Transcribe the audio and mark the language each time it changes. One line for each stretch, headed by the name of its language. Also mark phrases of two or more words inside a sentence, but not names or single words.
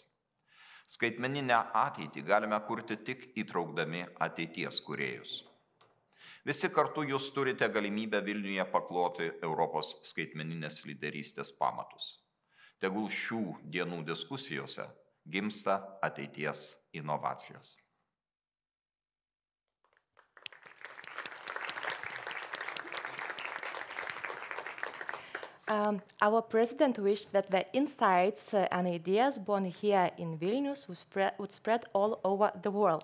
Lithuanian: Skaitmeninę ateitį galime kurti tik įtraukdami ateities kūrėjus. Visi kartu jūs turite galimybę Vilniuje pakloti Europos skaitmeninės lyderystės pamatus. Tegul šių dienų diskusijose gimsta ateities inovacijos.
English: Our president wished that the insights and ideas born here in Vilnius would spread all over the world.